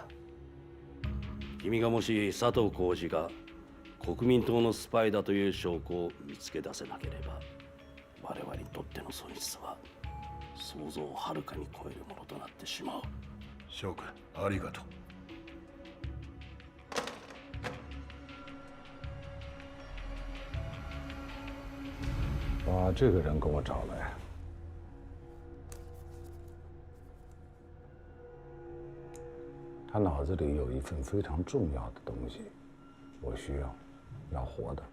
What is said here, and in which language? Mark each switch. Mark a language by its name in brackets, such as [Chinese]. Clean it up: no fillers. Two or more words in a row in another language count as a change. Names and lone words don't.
[Japanese] 君がもし佐藤浩二が国民党のスパイだという証拠を見つけ出せなければ、我々にとっての損失は想像をはるかに超えるものとなってしまう。翔くん、ありがとう。 [Chinese] 把这个人给我找来。他脑子里有一份非常重要的东西，我需要活的。